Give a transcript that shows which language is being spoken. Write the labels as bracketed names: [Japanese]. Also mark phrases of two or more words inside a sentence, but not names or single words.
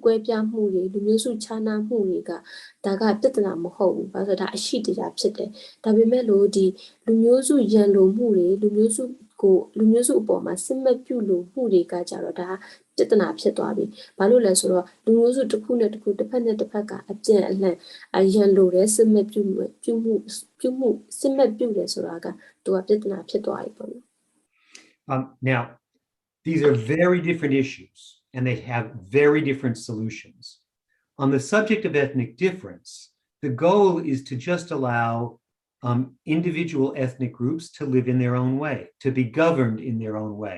[Burmese] ကွဲပြားမှုတွေလူမျိုးစုခြားနားမှုတွေကဒါကပြဿနာမဟုတ်ဘူးဘာလို့ဆိုတော့ဒါအရှိတရားဖြစ်တယ်ဒါပေမဲ့လို့ဒီလူမျိုးစုရန်လိုမှုတွေလူမျိုးစုအပေါ်မှာစစ်မဲ့ပြုတ်လို့မှုတွေကကြတော့ဒါပြဿနာဖြစ်သွားပြီဘာလို့လဲဆိုတော့လူမျိုးစုတစ်ခုနဲ့တစ်ခုတစ်ဖက်နဲ့တစ်ဖက်ကအပြည့်အလှန်ရန်လိုတဲ့စစ်မဲ့ပြုမှုစစ်မဲ့ပြုတယ်ဆိုတာကသူကပြဿနာဖြစ်သွားပြီပေါ့နော် [English] Now, these are very different issues, and they have very different solutions. On the subject of ethnic difference, the goal is to just allow individual ethnic groups to live in their own way, to be governed in their own way.